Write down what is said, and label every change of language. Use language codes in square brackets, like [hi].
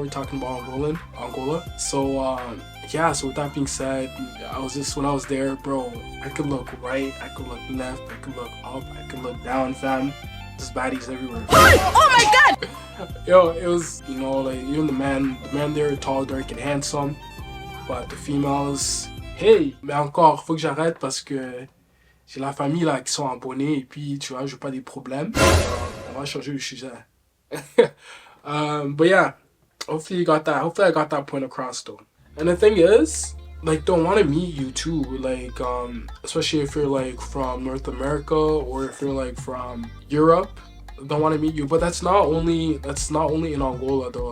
[en] We're talking about Angola. So yeah. So with that being said, when I was there, bro, I could look right, I could look left, I could look up, I could look down, fam. Just baddies everywhere. Oh my god! Yo, it was, like, even the man there, tall, dark, and handsome. But the females, hey, [fr] mais encore, faut que j'arrête parce que j'ai la famille là qui sont abonnés et puis tu vois, je veux pas des problèmes. On va changer le sujet. [en] But yeah, hopefully I got that point across though. And the thing is, like, don't want to meet you too, like, especially if you're like from North America or if you're like from Europe. Don't want to meet you, but that's not only in Angola though.